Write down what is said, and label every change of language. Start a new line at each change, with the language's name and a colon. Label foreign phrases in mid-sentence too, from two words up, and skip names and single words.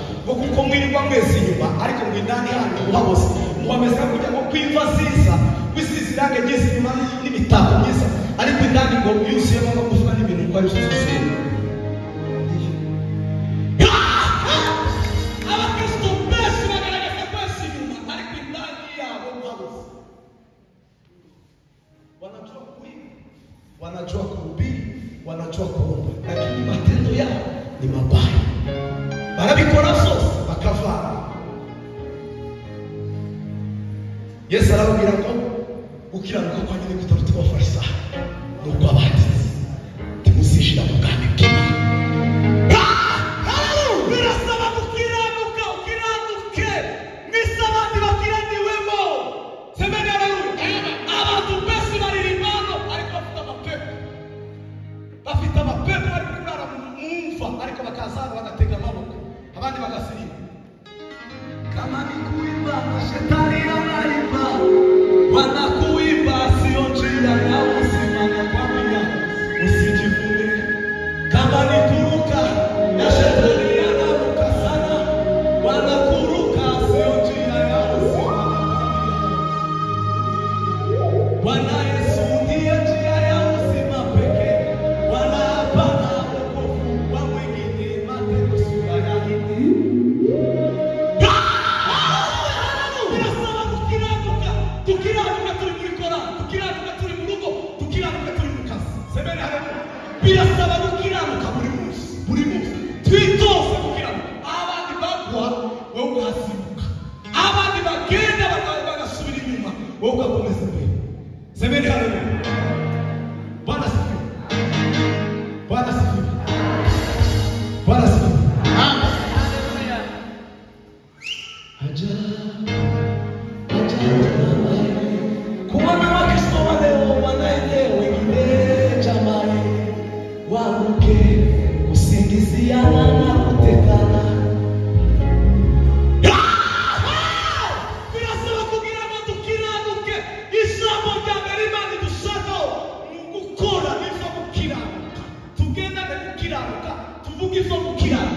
Rundi: ngo kuko mwirirwa mwese inyuma ariko ngo indani hano uhabose muhameze kujya ngo kwimva ziza kwisize irange ry'isi inyuma n'imitako myiza ariko indani ngo yuzuyemo amagufa n'ibintu ngo ari byose. Abakristo benshi bagaragaza kwese inyuma ariko indani yabo uhabose.
Swahili: Wanajua kuimba, wanajua kuhubiri, wanajua kuomba, lakini matendo yao ni mabaya.
Rundi: Barabikora vyose bakavana. Yesu arababwira ko ukiranuka kwa nyine kutaruta abafarisayo n'ubwo abahatizi timuzishira mu bwami bw'Imana. Birasaba gukiranuka, ukiranuke nk'isabandi bakiraniwemo.
Swahili: Semeni haleluya.
Rundi: Abantu bose baririmbano ariko bafite amapepo bari kurara mu mva ariko bakazana bagatega amaboko abandi bagasirima.
Swahili: Kama ni kuimba na shetani anaimba, wanakuimba sio njia ya uzima na kwambia usijivune. Kama ni kuruka na shetani anaruka sana, wanakuruka sio njia ya uzima na kwambia Bwana Yesu ndiye njia ya uzima pekee, wala hapana wokovu wa mwingine. Matendo sura ya 4.
Rundi: Tukiranuka turi muri korali, tukiranuka turi mu rugo, tukiranuka turi mu kazi.
Swahili: Semeni haleluya.
Rundi: Birasaba gukiranuka buri munsi, buri munsi. Twitoze gukiranuka. Abandi bagwa wowe ugasimbuka, abandi bagenda bagasubira inyuma wowe ugakomeza imbere.
Swahili: Semeni haleluya. Bwana sifiwe. Bwana sifiwe. Bwana sifiwe. Haleluya. Kumwambia Wakristo waleo wanaelewa wengine jamani, waruke kusingiziana na kutekana.
Rundi: Birasaba kugira ngo tukiranuke. Ijambo rya mbere Imana idushaka gukora biva gukiranuka. Tugendane gukiranuka, tuvuge izo gukiranuka.